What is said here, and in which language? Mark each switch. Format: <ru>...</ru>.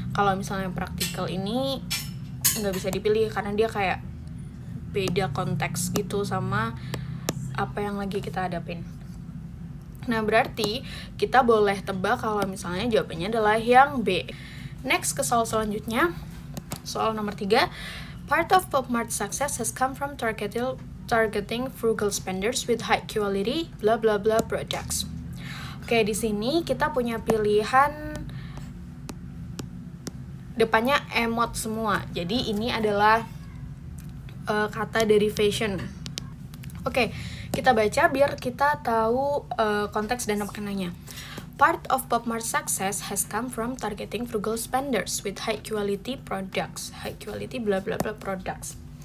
<id>Kalau misalnya practical ini nggak bisa dipilih karena dia kayak beda konteks gitu sama apa yang lagi kita hadapin. Nah, berarti kita boleh tebak kalau misalnya jawabannya adalah yang B. Next ke soal selanjutnya. Soal nomor 3.</id> <en>Part of Popmart's success has come from targeting frugal spenders with high quality blah blah blah products.</en> <id>Oke, di sini kita punya pilihan depannya emot semua. Jadi ini adalah kata derivation. Oke, kita baca biar kita tahu konteks dan maknanya.</id> <en>Part of Pop Mart's success has come from targeting frugal spenders with high quality products. High quality bla bla bla products.</en>